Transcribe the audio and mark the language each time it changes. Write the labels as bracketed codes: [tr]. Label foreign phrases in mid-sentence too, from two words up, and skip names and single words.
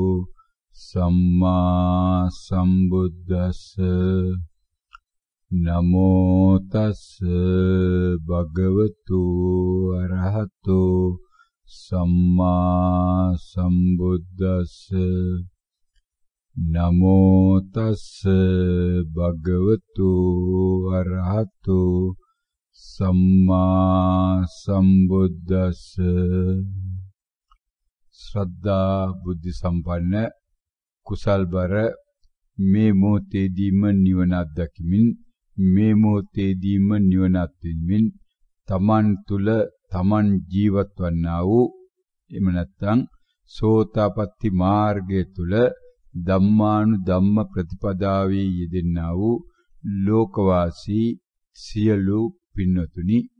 [pi] සම්මා සම්බුද්දස්ස නමෝ තස්ස භගවතු අරහතු සම්මා සම්බුද්දස්ස නමෝ තස්ස භගවතු අරහතු සම්මා සම්බුද්දස්ස. [si] ශ්‍රද්ධා බුද්ධ සම්පන්න කුසල්බර මේ මොහොතේදීම නිවන අත්දැකීමින් මේ මොහොතේදීම නිවන අත්විඳිමින් තමන් තුල තමන් ජීවත් වන්නා වූ එම නැත්නම් සෝතාපට්ටි මාර්ගය තුල ධම්මානුධම්ම ප්‍රතිපදාවේ යෙදෙන්නා වූ ලෝකවාසී සියලු පින්නතුනි,